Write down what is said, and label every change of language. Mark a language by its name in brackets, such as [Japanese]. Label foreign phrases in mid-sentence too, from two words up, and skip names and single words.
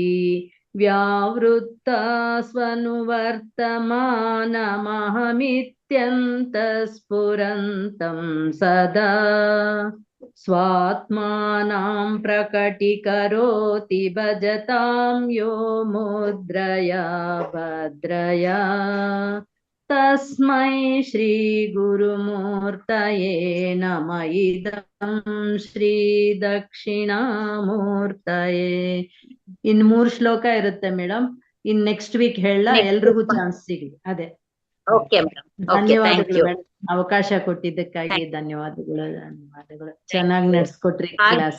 [Sanskrit] ವ್ಯಾವೃತ್ತಾಸ್ವನುವರ್ತಮಾನಮಹಮಿತ್ಯಂತಃಸ್ಫುರಂತಂ ಸದಾ ಸ್ವಾತ್ಮಾನಾಂ ಪ್ರಕಟೀಕರೋತಿ ಭಜತಾಂ ಯೋ ಮುದ್ರಯಾ ಭದ್ರಯಾ ತಸ್ಮೈ ಶ್ರೀ ಗುರುಮೂರ್ತಯೇ ನಮಃ ಇದಂ ಶ್ರೀ ದಕ್ಷಿಣಾಮೂರ್ತಯೇ. [Kannada] ಇನ್ 3 ಶ್ಲೋಕ ಇರುತ್ತೆ ಮೇಡಮ್, ಇನ್ [English] next week [Kannada] ಹೇಳ, ಎಲ್ರಿಗೂ ಚಾನ್ಸ್ ಸಿಗ್ಲಿ. ಅದೇ. [English] OK madam. [Kannada] ಧನ್ಯವಾದಗಳು ಮೇಡಮ್, ಅವಕಾಶ ಕೊಟ್ಟಿದ್ದಕ್ಕಾಗಿ ಧನ್ಯವಾದಗಳು. ಚೆನ್ನಾಗಿ ನಡೆಸ್ಕೊಟ್ರಿ ಕ್ಲಾಸ್.